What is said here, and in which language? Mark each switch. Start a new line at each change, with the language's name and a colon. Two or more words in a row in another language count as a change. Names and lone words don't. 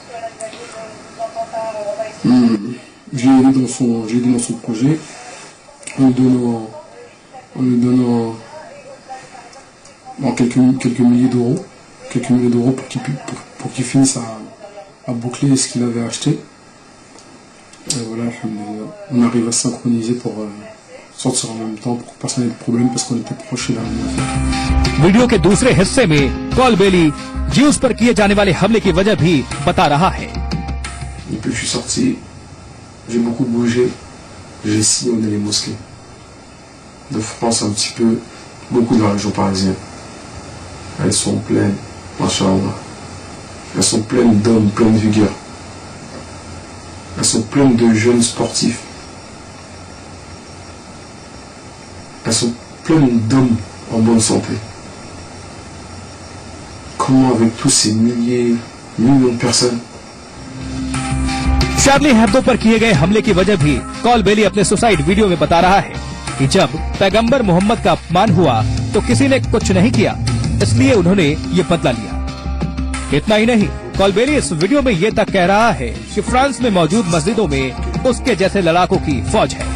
French: J'ai aidé dans son projet en lui donnant quelques milliers d'euros pour qu'il finisse à boucler ce qu'il avait acheté. Et voilà, on arrive à synchroniser pour sortir en même temps pour pas de problème parce qu'on était proches de la même.
Hindi: वीडियो के दूसरे हिस्से में कॉल बेली ज्यूस पर किए जाने वाले हमले की वजह भी बता रहा है।
French: Et puis je suis sorti, j'ai beaucoup bougé, j'ai sillonné les mosquées de France un petit peu, beaucoup de la région parisienne. Elles sont pleines, machallah. Elles sont pleines d'hommes, pleines de vigueur. Elles sont pleines de jeunes sportifs. Elles sont pleines d'hommes en bonne santé. Comment avec tous ces millions de personnes,
Hindi: शार्ली हेब्दो पर किए गए हमले की वजह भी कॉल बेली अपने
English: suicide video
Hindi: में बता रहा है कि जब पैगंबर मोहम्मद का अपमान हुआ तो किसी ने कुछ नहीं किया, इसलिए उन्होंने ये बदला लिया। इतना ही नहीं, कॉल बेली इस वीडियो में ये तक कह रहा है कि फ्रांस में मौजूद मस्जिदों में उसके जैसे लड़ाकों की फौज है।